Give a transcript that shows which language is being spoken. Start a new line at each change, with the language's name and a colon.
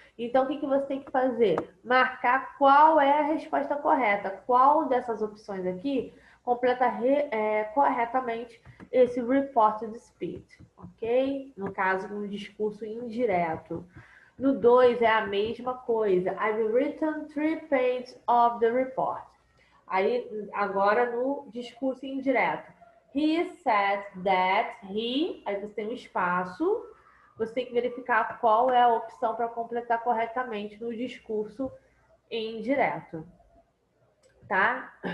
Portuguese: Então, o que você tem que fazer? Marcar qual é a resposta correta. Qual dessas opções aqui completa corretamente esse reported speech, ok? No caso, um discurso indireto. No 2 é a mesma coisa.
English: I've written 3 pages of the report.
Portuguese: Aí, agora no discurso indireto.
English: He said that he...
Portuguese: Aí você tem um espaço. Você tem que verificar qual é a opção para completar corretamente no discurso indireto. Tá?